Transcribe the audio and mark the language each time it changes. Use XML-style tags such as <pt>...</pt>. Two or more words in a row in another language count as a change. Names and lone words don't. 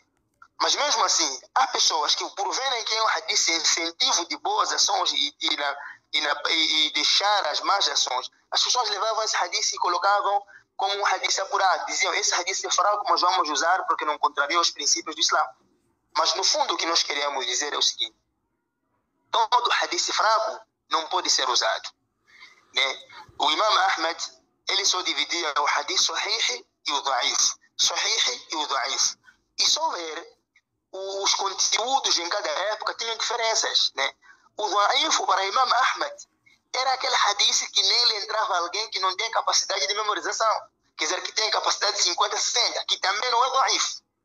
<pt>Mas mesmo assim, há pessoas que, por verem que é um hadith incentivo de boas ações e deixar as más ações, as pessoas levavam esse hadith e colocavam como um hadith apurado. Diziam, esse hadith é fraco, mas vamos usar porque não contraria os princípios do Islã. Mas no fundo o que nós queremos dizer é o seguinte: todo hadith fraco não pode ser usado, né? O Imam Ahmad, ele só dividia o hadith sahih e o da'if. Sahih e o da'if. E só ver os conteúdos em cada época tinham diferenças, né? O da'if para Imam Ahmad era aquele hadith que nele entrava alguém que não tem capacidade de memorização, quer dizer, que tem capacidade de 50, 60, que também não é da'if.</pt>